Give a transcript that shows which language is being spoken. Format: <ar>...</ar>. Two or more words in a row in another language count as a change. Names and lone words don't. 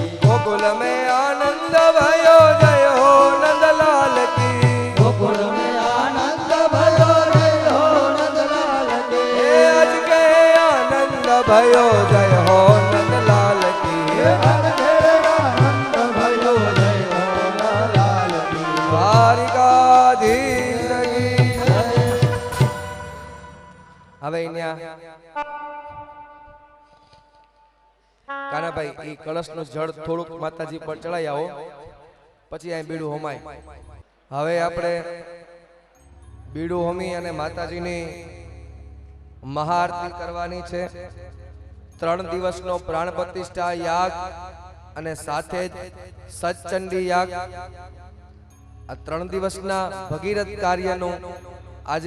<hi>गोकुल में आनंद भयो जय हो नंद लाल की गोकुल में आनंद भयो जय हो नंद लाल की हे अज के आनंद भयो जय हो नंद लाल की धड़के आनंद भयो जय हो नंद लाल की</hi> <gu>દ્વારિકાધીશ કી જય. હવે અહીંયા કાનાભાઈ ઈ કળશનું જળ થોડુંક માતાજી પર ચડાઈ આવો પછી અહીં બીડું હોમાય હવે આપણે બીડું હોમી અને માતાજીની મહાઆરતી કરવાની છે 3 દિવસનો પ્રાણ પ્રતિષ્ઠા યાગ અને સાથે જ સચચંડી યાગ આ 3 દિવસના ભગીરથ કાર્યનું આજે</gu>